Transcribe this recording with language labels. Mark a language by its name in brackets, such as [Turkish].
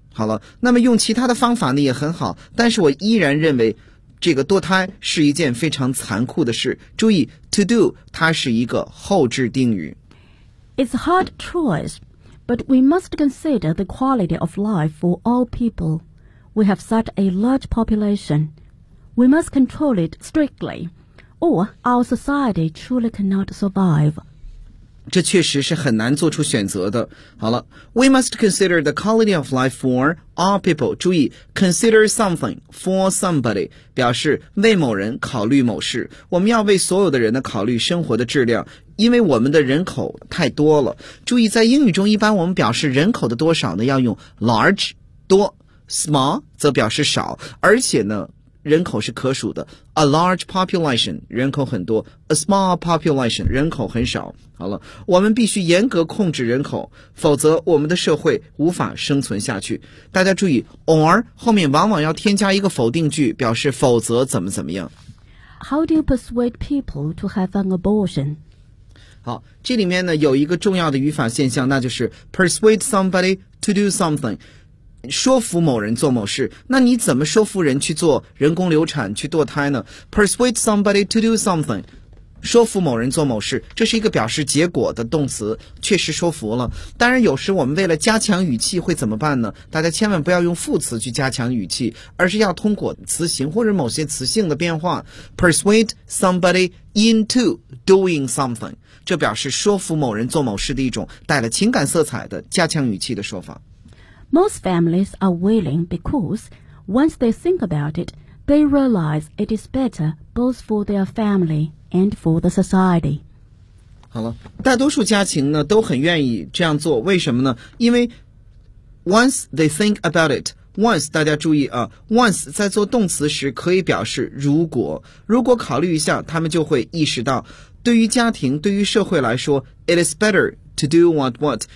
[Chinese] 好了，那么用其他的方法呢也很好，但是我依然认为这个堕胎是一件非常残酷的事。注意 ， [English] to do [Chinese] 它是一个后置定语。 [English] It's a hard choice.But we must consider the quality of life for all people. we have such a large population. We must control it strictly, or our society truly cannot survive. [Chinese] 这确实是很难做出选择的。好了 [English] ,we must consider the quality of life for all people. [Chinese] 注意 , [English] consider something for somebody, [Chinese] 表示为某人考虑某事。我们要为所有的人的考虑生活的质量。因为我们的人口太多了。注意在英语中一般我们表示人口的多少呢要用 large, 多 ,small, 则表示少。而且呢人口是可数的。 [English] A large population, [Chinese] 人口很多。 [English] A small population, [Chinese] 人口很少。好了我们必须严格控制人口否则我们的社会无法生存下去。大家注意 or, 后面往往要添加一个否定句表示否则怎么怎么样。 [English] How do you persuade people to have an abortion? [Chinese] 好这里面呢有一个重要的语法现象那就是 [English] persuade somebody to do something, [Chinese] 说服某人做某事那你怎么说服人去做人工流产去堕胎呢 persuade somebody to do something, 说服某人做某事这是一个表示结果的动词确实说服了当然有时我们为了加强语气会怎么办呢大家千万不要用副词去加强语气而是要通过词形或者某些词性的变化 [English] persuade somebody into doing something, [Chinese] 这表示说服某人做某事的一种带了情感色彩的加强语气的说法。 [English] Most families are willing because once they think about it, they realize it is better both for their family and for the society. [Chinese] 好了，大多数家庭呢都很愿意这样做，为什么呢？因为 [English] once they think about it,Once, [Chinese] 大家注意啊 ,once 在做动词时可以表示如果。如果考虑一下他们就会意识到对于家庭对于社会来说 , [English] it is better to do what what.